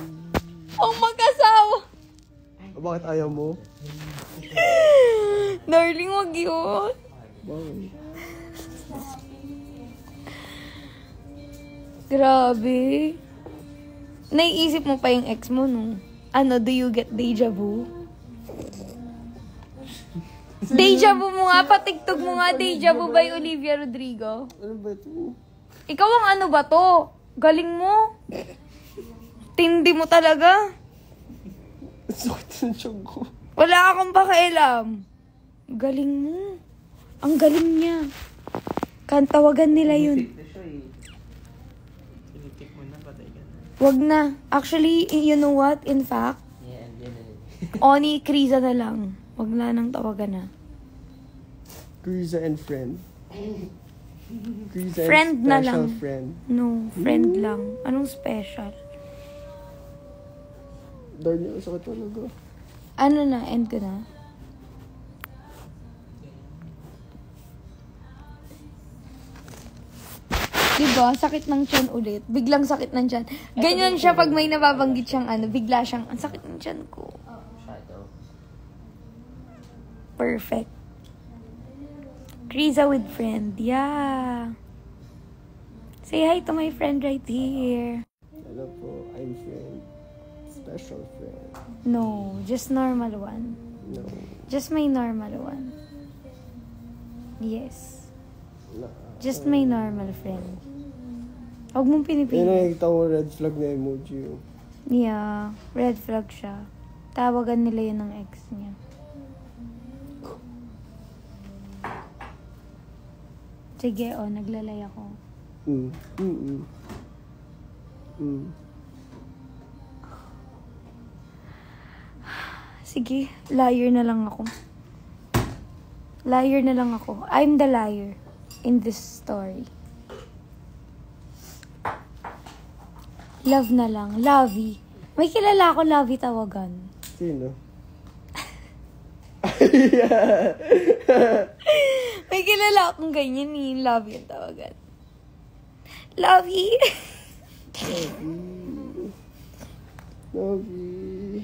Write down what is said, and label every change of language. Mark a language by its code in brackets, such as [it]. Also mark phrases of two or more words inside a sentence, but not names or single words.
[tl] Ang mag-asawa. Bakit ayaw mo? Darling, wag yun. Bakit? Grabe. Naiisip mo pa yung ex mo, no? Ano, [en] do you get deja vu? [tl] Deja vu mo nga, patigtog mo nga, deja vu by Olivia Rodrigo. Ano ba ito? Ikaw ang ano ba to? Galing mo. Tindi mo talaga. Sakit ng tiyan ko. Wala akong pakialam. Galing mo. Ang galing niya. Kantawagan nila yun. Sick na siya eh. Tinitik mo na, patay ka na. Wag na. [en] Actually, you know what? In fact, [tl] Yan. Oni, Krisa na lang. Wag na nang tawagan na. [en] Krisa and friend. Krisa Friend and [tl] na [en] special [tl] lang. [en] friend. [tl] No, friend lang. Anong special? Darling, ang sakit talaga. Ano na, end ko na. Diba? Sakit ng tiyan ulit. Biglang sakit ng tiyan. Ganyan siya pag may nababanggit siyang ano. Bigla siyang, ang sakit ng tiyan ko. Shadow. [en] Perfect. Krisa with friend. Yeah. Say hi to my friend right here. [tl] Hello po, [en] I'm friend. Special friend. No, just normal one. No. Just my normal one. Yes. [tl] Na. [en] Just my normal friend. [tl] Huwag mong Ayun, pinipili. nakikita ko [en] red flag [tl] na emoji. Oh. Yeah, [en] red flag [tl] siya. Tawagan nila yun ng ex niya. Sige, naglalay ako. Mm. Mm. Mm. Sige, liar na lang ako. Liar na lang ako. [en] I'm the liar in this story. [tl] Love na lang. Lovey. May kilala ako, Lovey tawagan. Sino? May kilala akong ganyan eh. Lovey ang tawagan. Lovey. Lovey.